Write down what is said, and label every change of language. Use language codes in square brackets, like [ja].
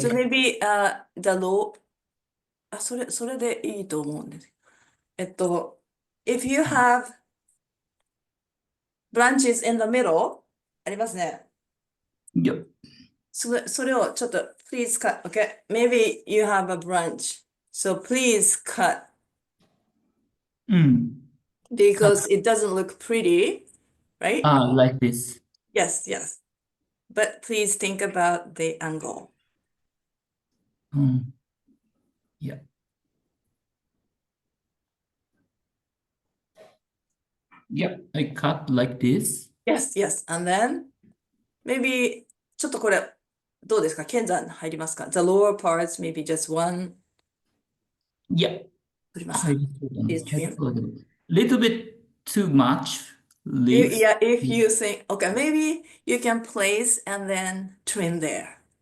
[en] So maybe the low [ja] それでいいと思うんです。 [en] if you have branches in the middle [ja] ありますね。 [en] yeah. [ja] それをちょっと [en] please cut, okay? Maybe you have a branch, so please cut Mm. because it doesn't look pretty, right? Like this. Yes. But please think about the angle. Yeah. Yeah, I cut like this. Yes. And then maybe [ja] ちょっとこれどうですか？剣山入りますか？ [en] The lower parts, maybe just one. Yeah. [ja] 取りますか？ [en] Please trim. Little bit too much leaves. Yeah, if you think, okay, maybe you can place and then trim there.